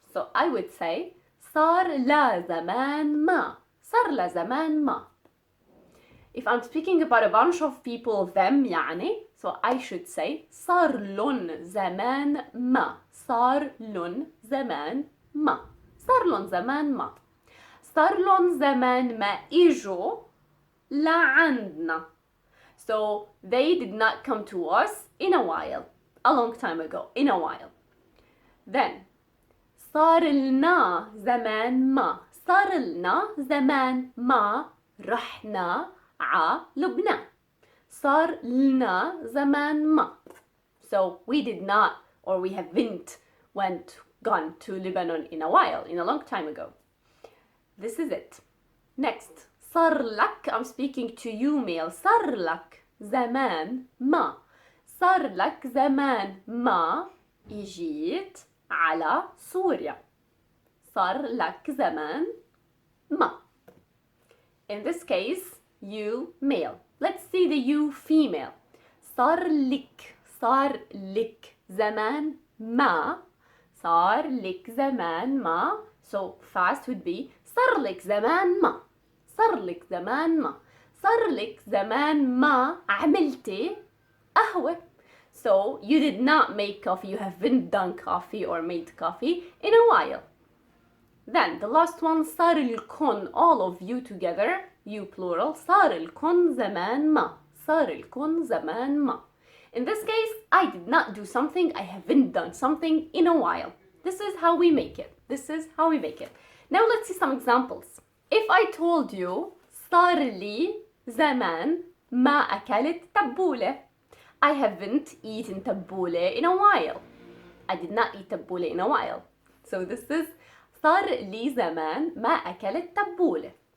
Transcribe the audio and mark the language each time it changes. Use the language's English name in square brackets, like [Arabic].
[English] So I would say [Arabic] صار لا زمان ما. صار لا زمان ما. [English] If I'm speaking about a bunch of people, them يعني, so I should say [Arabic] صار لن زمان ما. صار لن زمان ما. صار لن زمان ما. صار لن زمان ما إجوا لعندنا. [English] So they did not come to us in a while, a long time ago, in a while. [Arabic] Then صار لنا زمان ما. صار لنا زمان ما رحنا ع لبنان. صار لنا زمان ما. [English] So we did not or we haven't gone to Lebanon in a while, in a long time ago. This is it. Next. [Arabic] صار لك, [English] I'm speaking to you male. [Arabic] صار لك زمان ما. صار لك زمان ما اجيت على سوريا. صار لك زمان ما. [English] In this case, you male. Let's see the you female. [Arabic] صار لك زمان ما. صار لك زمان ما. [English] So fast would be [Arabic] صار لك زمان ما. صار لك زمان ما. صار لك زمان ما عملتي قهوة. [English] So you did not make coffee, you haven't done coffee or made coffee in a while. Then the last one, [Arabic] صار لكم, [English] all of you together, you plural, [Arabic] صار لكم زمان ما. صار لكم زمان ما. [English] In this case, I did not do something, I haven't done something in a while. This is how we make it. This is how we make it. Now let's see some examples. If I told you [Arabic] صار لي زمان ما أكلت تبولة. [English] I haven't eaten تبولة in a while. I did not eat تبولة in a while. So this is [Arabic] صار لي زمان ما أكلت تبولة.